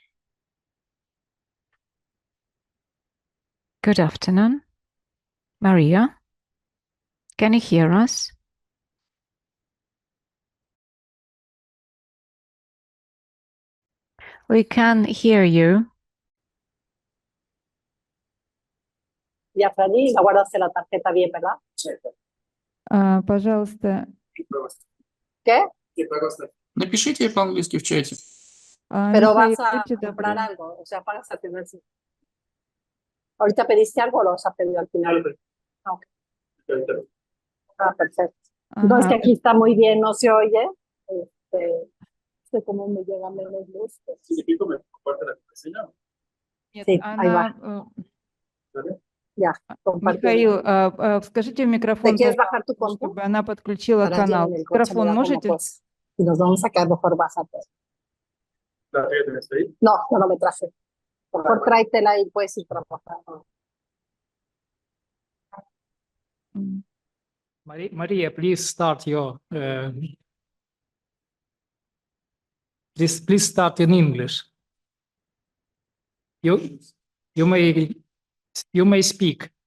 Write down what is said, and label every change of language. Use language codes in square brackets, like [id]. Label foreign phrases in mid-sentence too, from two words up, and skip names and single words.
[en] Good afternoon. Maria, can you hear us? We can hear you. [es] Ya, Franny, la guardaste la tarjeta bien, ¿verdad? [ru] Пожалуйста. [es] ¿Qué? [ru] Напишите по-английски в чате. [es] Pero vas a comprar algo, o sea, pagas al final. ¿Ahorita pediste algo o lo vas a pedir al final? Okay. Ah, perfecto. No, es que aquí está muy bien, no se oye. Sé cómo me llega menos luz. Sí, me comparte la contraseña. Sí, ahí va. Ya, [ru] Михаил, скажите в микрофон, чтобы она подключила канал. Микрофон можете? [es] Y nos vamos a quedar mejor, vas a ver. ¿La tienes ahí? No, no me traje. Por tráetela y puedes ir trabajando. [en] Maria, please start your. Please start in English. You may speak.